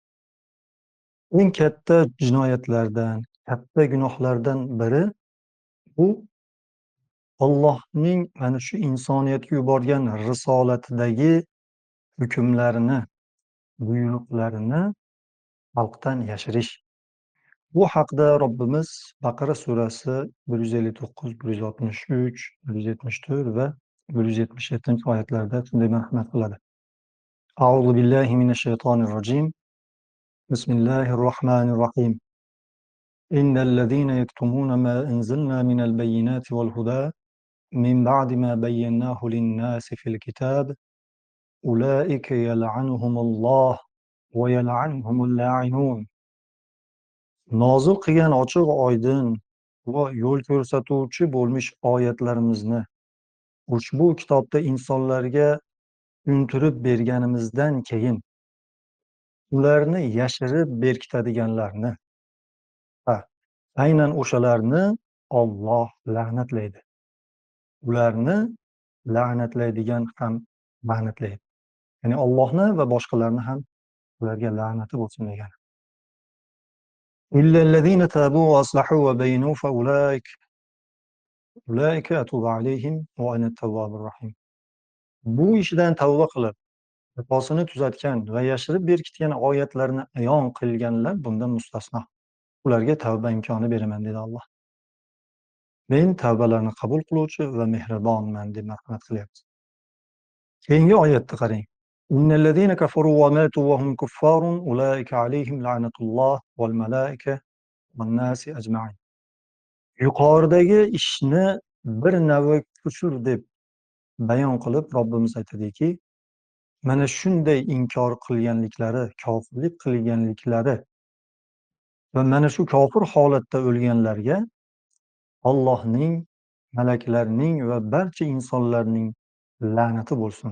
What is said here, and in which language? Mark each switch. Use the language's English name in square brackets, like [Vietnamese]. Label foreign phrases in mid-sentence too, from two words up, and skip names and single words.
[Uzbek] Eng katta jinoyatlardan, katta gunohlardan biri bu Allohning mana shu insoniyatga yuborgan risolatidagi hukmlarini, buyruqlarini xalqdan yashirish. Bu haqda Robbimiz Baqara surasi 159, 163, 174 va 177-oyatlarda shunday marhamat qiladi. [Arabic] أعوذ بالله من الشيطان الرجيم. بسم الله الرحمن الرحيم. إن الذين يكتمون ما أنزلنا من البينات والهدى من بعد ما بيناه للناس في الكتاب أولئك يلعنهم الله ويلعنهم اللاعنون. [Uzbek] Nozil qilgan ochiq oydin va yo'l ko'rsatuvchi bo'lmish oyatlarimizni ushbu kitobda insonlarga untirib berganimizdan keyin ularni yashirib berkitadiganlarni, aynan o'shalarni Alloh la'natlaydi. Ularni la'natlaydigan ham la'natlaydi. Ya'ni Allohni va boshqalarni ham ularga la'nati bo'lsin degan. [Arabic] إلا الذين تابوا وأصلحوا وبينوا فأولئك أتوب عليهم وأنا التواب الرحيم. [Uzbek] Bu ishidan tavba qilib, xatosini tuzatgan va yashirib berkitgan oyatlarni ayon qilganlar bundan mustasno. Ularga tavba imkoni beraman dedi Alloh. Men tavbalarni qabul qiluvchi va mehribonman deb marhamat qilyapti. Keyingi oyatni qarang. [Arabic] إن الذين كفروا وماتوا وهم كفار أولئك عليهم لعنة الله والملائكة والناس أجمعين. [Uzbek] Yuqoridagi ishni bir navi kufr deb bayon qilib Robbimiz aytadiki, mana shunday inkor qilganliklari, kofirlik qilganliklari va mana shu kofir holatda o'lganlarga Allohning, malaklarning va barcha insonlarning la'nati bo'lsin.